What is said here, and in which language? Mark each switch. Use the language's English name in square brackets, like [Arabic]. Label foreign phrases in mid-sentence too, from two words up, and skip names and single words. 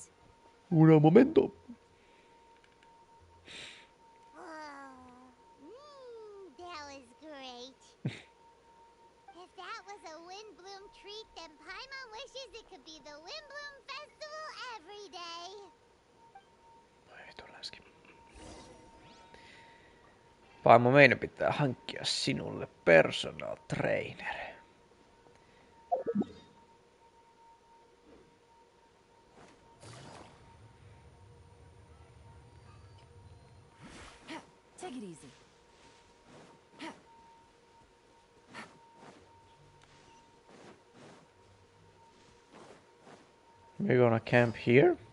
[Spanish] Un momento. [English] That was great. If that was a wind bloom treat, then Paimon wishes it could be the wind bloom festival every day. [Finnish] Vaimo, meidän pitää hankkia sinulle [English] personal trainer. Take it easy. We're gonna camp here.